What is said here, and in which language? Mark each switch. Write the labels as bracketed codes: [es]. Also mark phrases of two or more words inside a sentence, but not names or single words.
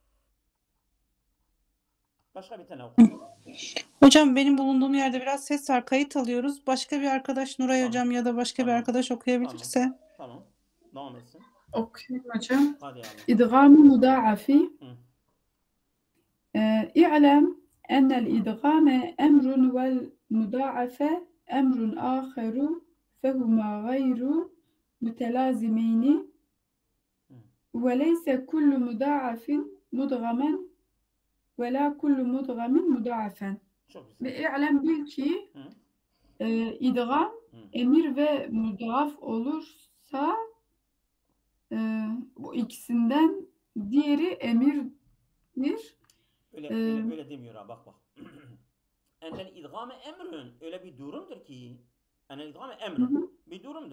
[tr] Başka bir tane oku. Hocam benim bulunduğum yerde biraz ses var. Kayıt alıyoruz. Başka bir arkadaş Nuray Tamam. hocam ya da başka bir Tamam. arkadaş okuyabilirse. Tamam. Devam etsin. أوكي hocam. Hadi yavrum. [ar] إدغام مضاعف. اعلم أن الإدغام أمر والمضاعفة أمر آخر فهما غير متلازمين وليس كل مضاعف مدغما ولا كل مدغم مضاعفا. [tr] Çok güzel. [ar] واعلم [tr] bil ki Hı. idgam Hı. emir ve mudaaf olursa bu ikisinden diğeri emirdir. Öyle demiyor ha, bak. [ar] أن الإدغام أمر, [tr] öyle bir durumdur ki [ar] أن الإدغام أمر [tr] bir durumdur.